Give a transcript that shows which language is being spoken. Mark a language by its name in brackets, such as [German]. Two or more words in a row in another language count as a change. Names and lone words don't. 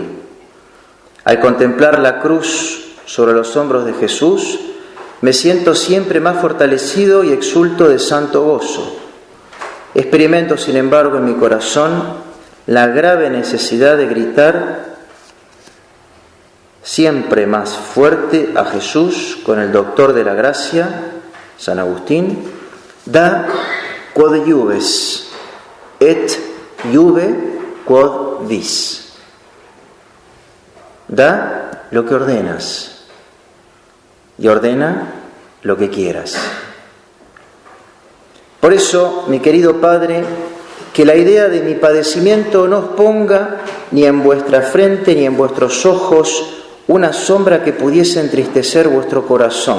[Spanish] Al contemplar la cruz sobre los hombros de Jesús, me siento siempre más fortalecido y exulto de santo gozo. Experimento, sin embargo, en mi corazón la grave necesidad de gritar siempre más fuerte a Jesús con el doctor de la gracia, San Agustín: [Latin] da quod iuves, et iuve quod vis. [Spanish] Da lo que ordenas y ordena lo que quieras. Por eso, mi querido Padre, que la idea de mi padecimiento no os ponga ni en vuestra frente ni en vuestros ojos una sombra que pudiese entristecer vuestro corazón.